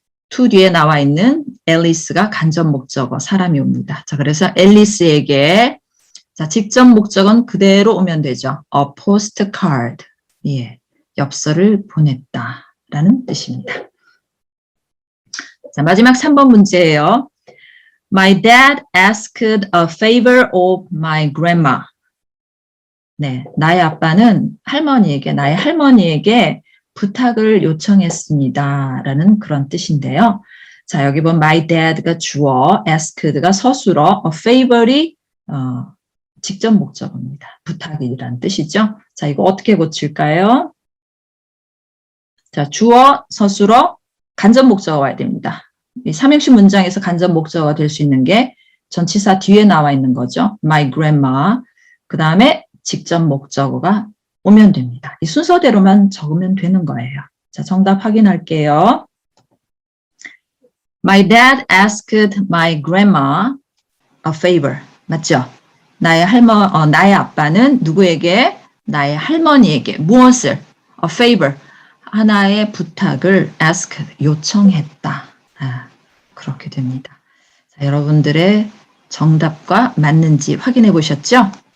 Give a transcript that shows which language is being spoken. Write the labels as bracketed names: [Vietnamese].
[Korean] to 뒤에 나와 있는 앨리스가 간접 목적어, 사람이 옵니다. 자, 그래서 앨리스에게 자, 직접 목적은 그대로 오면 되죠. [English] A postcard. [Korean] 예, 엽서를 보냈다라는 뜻입니다. 자, 마지막 3번 문제예요. [English] My dad asked a favor of my grandma. [Korean] 네, 나의 아빠는 나의 할머니에게 부탁을 요청했습니다. 라는 그런 뜻인데요. 자, 여기 보면 my dad가 주어, asked가 서술어, a favor이 직접 목적어입니다. 부탁이라는 뜻이죠. 자, 이거 어떻게 고칠까요? 자, 주어, 서술어, 간접 목적어가 와야 됩니다. 이 삼형식 문장에서 간접 목적어가 될 수 있는 게 전치사 뒤에 나와 있는 거죠. [English] My grandma. [Korean] 그 다음에 직접 목적어가 오면 됩니다. 이 순서대로만 적으면 되는 거예요. 자, 정답 확인할게요. [English] My dad asked my grandma a favor. [Korean] 맞죠? 나의 아빠는 누구에게? 나의 할머니에게 무엇을? [English] A favor. [Korean] 하나의 부탁을 ask, 요청했다. 그렇게 됩니다. 자, 여러분들의 정답과 맞는지 확인해 보셨죠?